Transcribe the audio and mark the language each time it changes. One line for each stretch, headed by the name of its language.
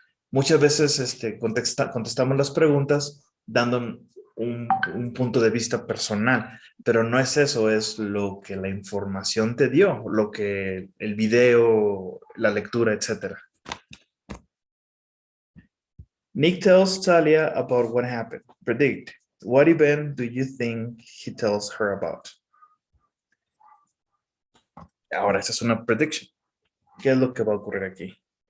Spanish: Muchas veces contestamos las preguntas dando un punto de vista personal, pero no es eso, es lo que la información te dio, lo que el video, la lectura, etc.
English: Nick tells Talia about what happened. Predict. What event do you think he tells her about?
Spanish: Ahora, esa es una prediction. ¿Qué es lo que va a ocurrir aquí?